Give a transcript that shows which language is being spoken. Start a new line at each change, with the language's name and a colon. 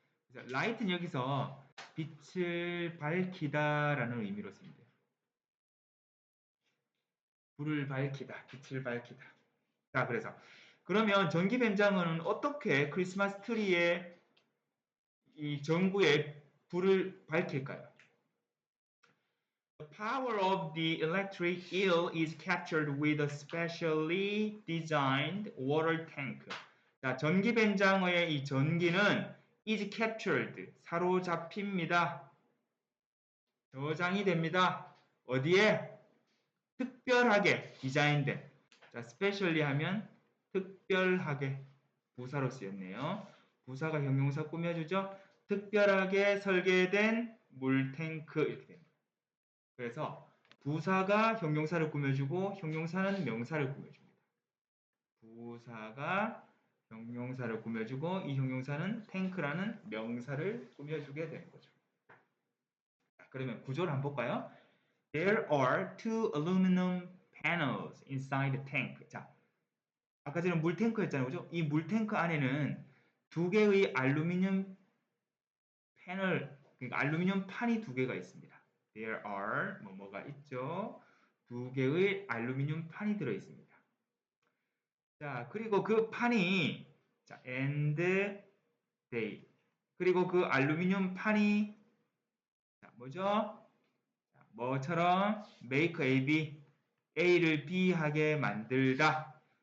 Korean: 그래서 light는 여기서 빛을 밝히다라는 의미로 씁니다. 불을 밝히다, 빛을 밝히다. 자, 그래서 그러면 전기뱀장어는 어떻게 크리스마스 트리에 이 전구에 불을 밝힐까요?
English: The power of the electric eel is captured with a specially designed water tank.
Korean: 자, 전기뱀장어의 이 전기는
English: is captured,
Korean: 사로잡힙니다. 저장이 됩니다. 어디에? 특별하게 디자인된. 자, specially 하면 특별하게 부사로 쓰였네요. 부사가 형용사 꾸며주죠. 특별하게 설계된 물탱크 이렇게 됩니다. 그래서 부사가 형용사를 꾸며주고 형용사는 명사를 꾸며줍니다. 부사가 형용사를 꾸며주고 이 형용사는 탱크라는 명사를 꾸며주게 되는 거죠. 자, 그러면 구조를 한번 볼까요?
English: There are two aluminum panels inside the tank.
Korean: 자, 아까 전에 물탱크였잖아요. 그죠? 이 물탱크 안에는 두 개의 알루미늄 패널, 그러니까 알루미늄 판이 두 개가 있습니다.
English: There are
Korean: 뭐뭐가 있죠. 두 개의 알루미늄 판이 들어 있습니다. 자, 그리고 그 판이 자,
English: and they
Korean: 그리고 그 알루미늄 판이 뭐죠? 뭐처럼 make A, B, A를 B 하게 만들다.